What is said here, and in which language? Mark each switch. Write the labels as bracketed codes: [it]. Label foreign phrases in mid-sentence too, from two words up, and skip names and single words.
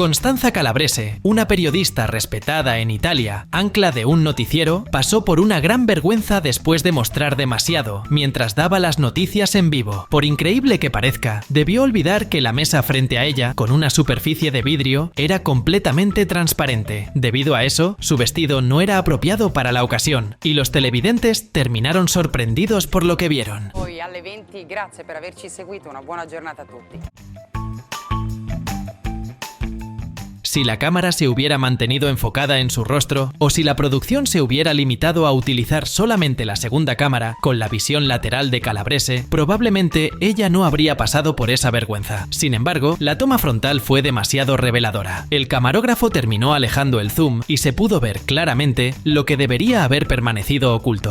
[es] Constanza Calabrese, una periodista respetada en Italia, ancla de un noticiero, pasó por una gran vergüenza después de mostrar demasiado mientras daba las noticias en vivo. Por increíble que parezca, debió olvidar que la mesa frente a ella, con una superficie de vidrio, era completamente transparente. Debido a eso, su vestido no era apropiado para la ocasión, y los televidentes terminaron sorprendidos por lo que vieron. [it] Poi alle 20, grazie per averci seguito, una buona giornata a tutti. [es] Si la cámara se hubiera mantenido enfocada en su rostro, o si la producción se hubiera limitado a utilizar solamente la segunda cámara, con la visión lateral de Calabrese, probablemente ella no habría pasado por esa vergüenza. Sin embargo, la toma frontal fue demasiado reveladora. El camarógrafo terminó alejando el zoom y se pudo ver claramente lo que debería haber permanecido oculto.